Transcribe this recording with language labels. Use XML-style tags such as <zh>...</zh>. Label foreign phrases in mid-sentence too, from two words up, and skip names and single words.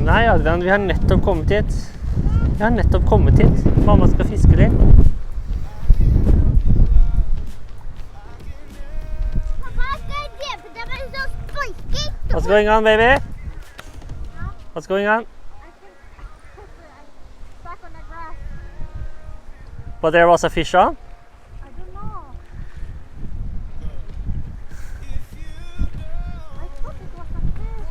<no>Nei, Adrian, vi har nettopp kommet hit. Vi har nettopp kommet hit. Mamma skal fiske litt. Pappa, skal jeg drepe deg med en sånn sparking?</no> <en>What's going on, baby? What's going on? Back on the grass. But there was a fish on? I don't know. I thought it was a fish.</en>